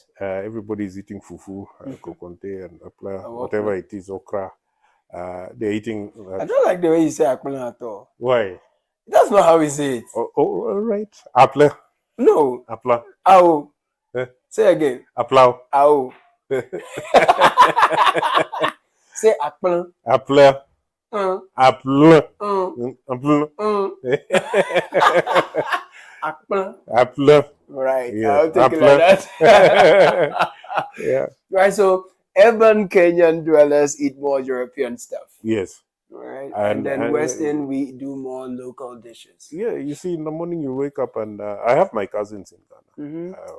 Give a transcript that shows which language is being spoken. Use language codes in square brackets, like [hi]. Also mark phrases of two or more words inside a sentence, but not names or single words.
[en] everybody is eating fufu, kokonte, and apla, whatever it is, okra. They're eating. I don't like the way you say akpala at all. Why? That's not how we say it. Oh, all right. Apla. No. Apla. Ow. Say again. Apla. Ow. Say akpala. Apla. Apla. Apla. Akpala. Apla. Right. Yeah. I'll take it like that. Yeah. Right. So urban Kenyan dwellers eat more European stuff. Yes. Right. And then Western, we do more local dishes. Yeah. You see, in the morning you wake up, and I have my cousins in Ghana.